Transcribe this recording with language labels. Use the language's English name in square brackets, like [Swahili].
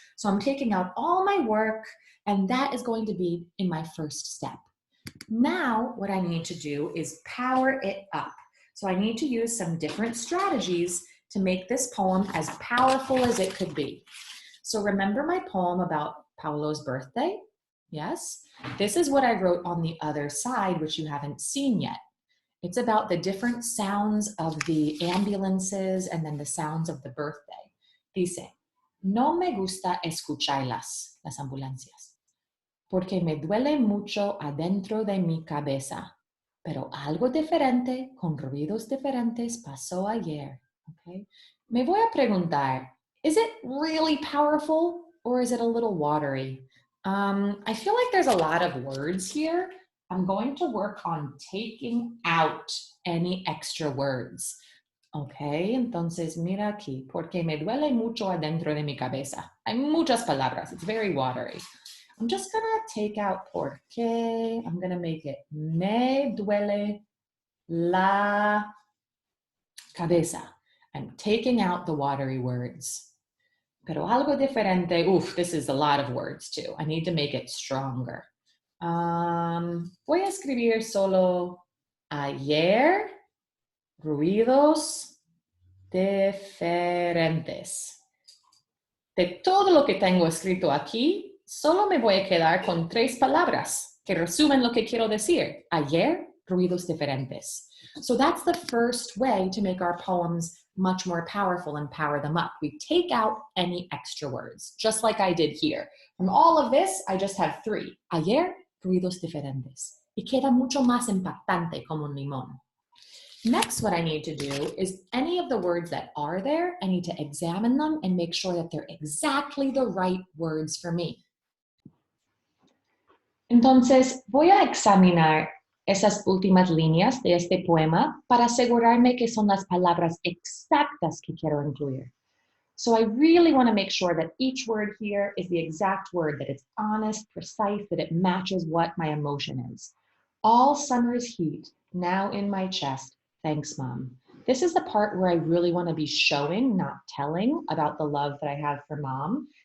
[English] So I'm taking out all my work, and that is going to be in my first step. Now, what I need to do is power it up. So I need to use some different strategies to make this poem as powerful as it could be. So remember my poem about Paulo's birthday? Yes? This is what I wrote on the other side, which you haven't seen yet. It's about the different sounds of the ambulances and then the sounds of the birthday. [Spanish] Dice, no me gusta escucharlas, las ambulancias, porque me duele mucho adentro de mi cabeza, pero algo diferente, con ruidos diferentes, pasó ayer. [English] Okay. [Spanish] Me voy a preguntar, [English] is it really powerful or is it a little watery? I feel like there's a lot of words here. I'm going to work on taking out any extra words. [Spanish] Okay, entonces mira aquí, porque me duele mucho adentro de mi cabeza. Hay muchas palabras, [English] it's very watery. I'm just gonna take out porque, I'm gonna make it [Spanish] me duele la cabeza. [English] I'm taking out the watery words. [Spanish] Pero algo diferente, [English] this is a lot of words too. I need to make it stronger. [Spanish] Voy a escribir solo ayer, ruidos diferentes. De todo lo que tengo escrito aquí, solo me voy a quedar con 3 palabras que resumen lo que quiero decir. Ayer, ruidos diferentes. [English] So that's the first way to make our poems much more powerful and power them up. We take out any extra words, just like I did here. From all of this, I just have 3. [Spanish] Ayer, ruidos diferentes. Y queda mucho más impactante como un limón. [English] Next, what I need to do is any of the words that are there, I need to examine them and make sure that they're exactly the right words for me. [Spanish] Entonces, voy a examinar esas últimas líneas de este poema para asegurarme que son las palabras exactas que quiero incluir. [English] So I really want to make sure that each word here is the exact word, that it's honest, precise, that it matches what my emotion is. All summer's heat now in my chest. Thanks, Mom. This is the part where I really want to be showing, not telling, about the love that I have for Mom.